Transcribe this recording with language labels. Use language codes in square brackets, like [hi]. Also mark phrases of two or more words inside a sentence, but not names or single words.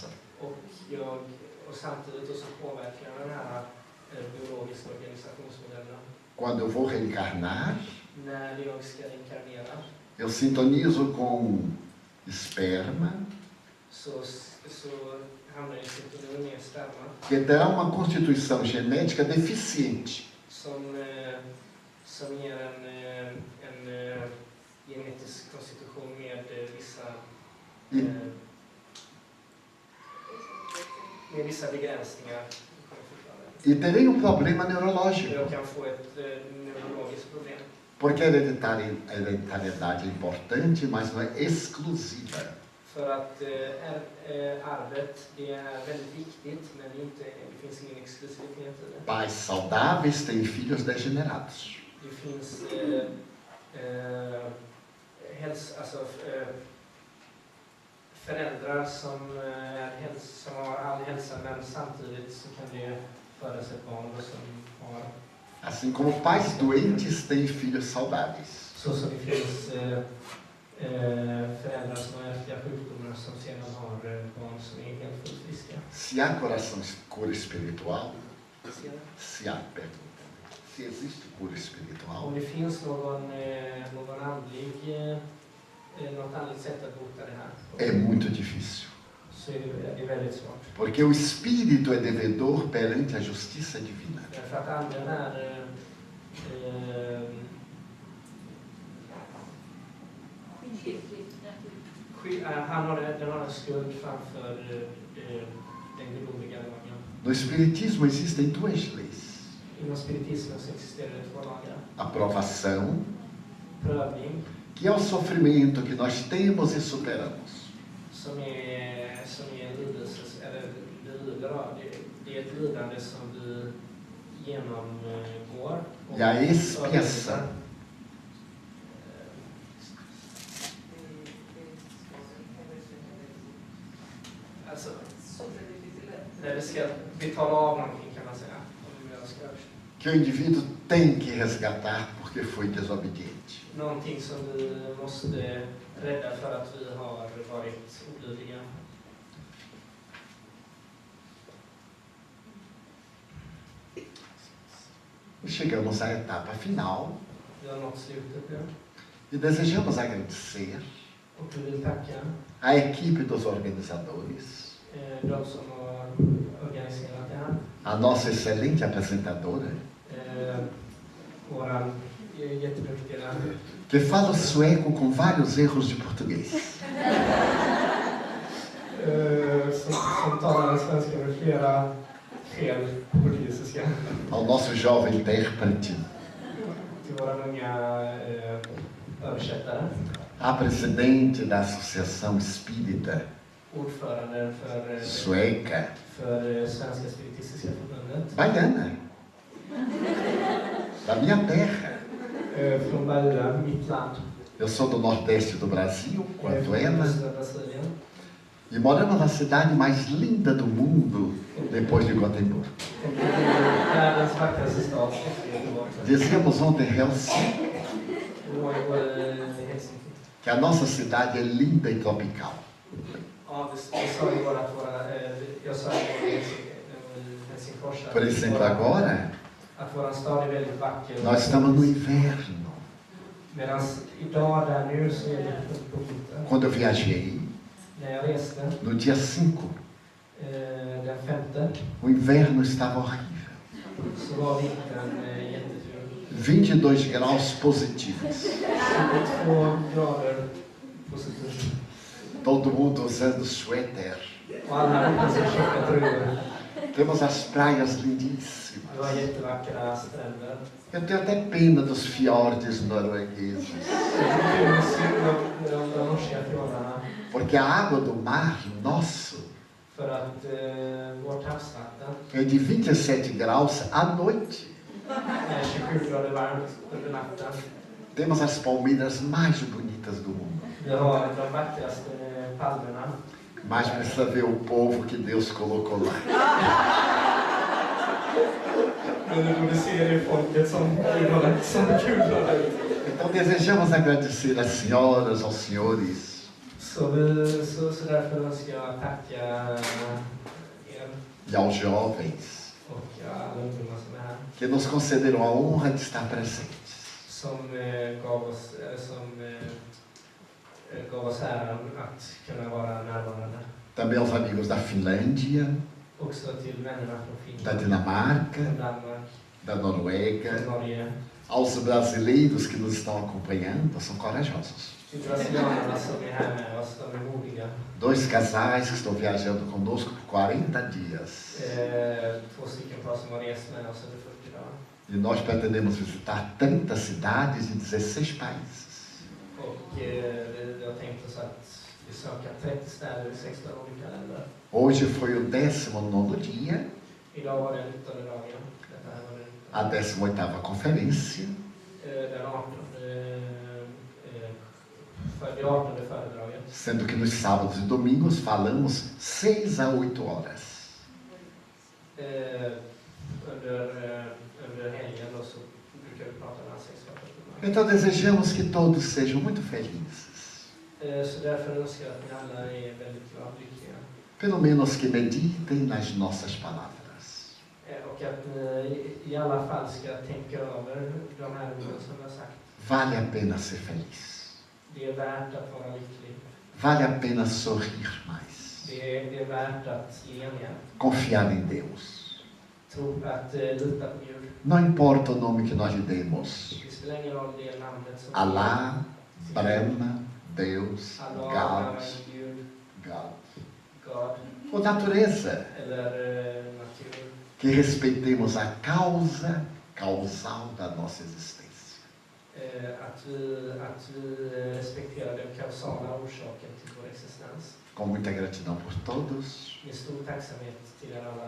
[sv] Och samtidigt så påverkar jag den här dynamiska organisationsmodellerna. [pt] Quando eu vou reencarnar, [sv] När jag ska inkarnera [pt] eu sintonizo com esperma, [sv] så hamnar jag i syntoni med sperma [pt] que dá uma constituição genética deficiente. [sv] som ger en genetisk konstitution med vissa begränsningar. [pt] E terei um problema neurológico. [sv] Jag kan få ett neurologiskt problem. [pt] Porque a hereditariedade é importante, mas não é exclusiva. [sv] För att arvet, det är väldigt viktigt, men det finns ingen exklusivitet i det. [pt] Pais saudáveis têm filhos degenerados. [sv] Det finns föräldrar som har all hälsa, men samtidigt så kan det födas ett barn som har... [pt] Assim como pais doentes têm filhos saudáveis. [sv] Så som det finns föräldrar som har ärftliga sjukdomar som sedan har barn som är helt fullt friska. [pt] Se há coração, cura espiritual, se existe cura espiritual, [sv] Om det finns något andligt sätt att bota det här, [pt] é muito difícil. [sv] så är det väldigt svårt. [pt] Porque o espírito é devedor perante a justiça divina. [sv] Därför att anden han har en skuld framför den gudomliga lagen. [pt] No Espiritismo existem duas leis: [sv] Inom spiritismen så existerar det två lagar. [pt] aprovação, [sv] Prövning, [pt] que é o sofrimento que nós temos e superamos. [sv] som är lidelse, eller lider av. Det är ett lidande som du genomgår. [pt] E a expiação, [sv] Alltså, när vi ska betala av någonting, kan man säga. [pt] que o indivíduo tem que resgatar porque foi desobediente. [sv] Någonting som vi måste rädda för att vi har varit olydiga. [pt] E chegamos à etapa final [sv] Vi har nått slutet nu. [pt] e desejamos agradecer [sv] Och vi vill tacka [pt] a equipe dos organizadores, [sv] de som har organiserat det här. [pt] a nossa excelente apresentadora, [sv] Våran jätteduktiga [pt] que fala sueco com vários erros de português. [sv] som talar svenska med flera fel på portugisiska. [pt] Ao nosso jovem intérprete, [sv] Till våra unga översättare. [pt] a presidente da Associação Espírita [sv] Ordförande [pt] Sueca, [sv] för Svenska Spiritistiska Förbundet. [pt] baiana, da minha terra. [sv] Från Bahia, mitt land. [pt] Eu sou do nordeste do Brasil, quanto ela, [sv] Östra Brasilien. [pt] e moramos na cidade mais linda do mundo, depois de Gothenburg. [sv] Världens vackraste stad efter Göteborg. [pt] Dizíamos ontem em Helsinki [sv] Helsinki. [pt] que a nossa cidade é linda e tropical. [sv] Ja, det sa ju bara att jag sa i Helsingfors [pt] Por exemplo, agora, [sv] att våran stad är väldigt vacker. [pt] nós estamos no inverno. [sv] Medan idag där nu så är det på vintern. [pt] Quando eu viajei, [sv] När jag reste [pt] no dia 5, [sv] den 5 [pt] o inverno estava horrível. [sv] så var vintern jätteful. [pt] 22 graus positivos. [sv] 22 grader positivt. [pt] Todo mundo usando suéter. [sv] Och alla hade på sig tjocka tröjor. [pt] Temos as praias [sv] Det [pt] lindíssimas. [sv] var jättevackra stränder. [pt] Eu tenho até pena dos fiordes noruegueses. [sv] Jag tycker det är synd om de norska fjordarna. [pt] Porque a água do mar nosso [sv] För att vårt havsvatten [pt] é de 27 graus à noite. [sv] är 27 grader varmt under natten. [pt] Temos as palmeiras mais bonitas do mundo. [sv] Vi har de vackraste palmerna. [pt] Mas precisa ver o povo que Deus colocou lá. [sv] Men du borde se det folket som gudar ut. [pt] Então desejamos agradecer às senhoras, aos senhores, [sv] Så därför önskar jag tacka er [pt] e aos jovens [sv] och alla ungdomar som är här. [pt] que nos concederam a honra de estar presentes. [sv] Som gav oss äran att kunna vara närvarande. [pt] Também aos amigos da Finlândia, [sv] Också till vännerna från [pt] da [sv] Finland, [pt] Dinamarca, [sv] från Danmark, [pt] da Noruega, [sv] från Norge. [pt] aos brasileiros que nos estão acompanhando, são corajosos. [sv] Till brasilianerna som är här med oss, de är modiga. [pt] 2 casais que estão viajando conosco por 40 dias. [sv] 2 stycken par som har rest med oss under 40 dagar. [pt] E nós pretendemos visitar 30 cidades e 16 países. [sv] Och vi har tänkt oss att besöka 30 städer i 16 olika länder. [pt] Hoje foi o 19º dia, [sv] Idag var det 19:e dagen. Detta här var [pt] a 18ª conferência, [sv] den 18:e föredraget. [pt] sendo que nos sábados e domingos falamos 6 a 8 horas. [sv] Under helgen då så brukar vi prata mellan 6 och 8 timmar. [pt] Então desejamos que todos sejam muito felizes. [sv] Så därför önskar jag att ni alla är väldigt glada och lyckliga. [pt] Pelo menos que meditem nas nossas palavras. [sv] Och att ni i alla fall ska tänka över de här orden som jag har sagt. [pt] Vale a pena ser feliz. [sv] Det är värt att vara lycklig. [pt] Vale a pena sorrir mais. [sv] Det är värt att le mer. [pt] Confiar em Deus. [sv] Tro att lita på Gud. [pt] Não importa o nome que nós lhe demos. [sv] Det spelar ingen roll det namnet som [pt] Allah, Brahma, Deus, [sv] Allah, [pt] God, [sv] Gud, [pt] God. [sv] God [pt] Ou natureza. [sv] eller natur. [pt] Que respeitemos a causa causal da nossa existência. [sv] Att vi respekterar den kausala orsaken till vår existens. [pt] Com muita gratidão por todos. [sv] Med stor tacksamhet till er alla.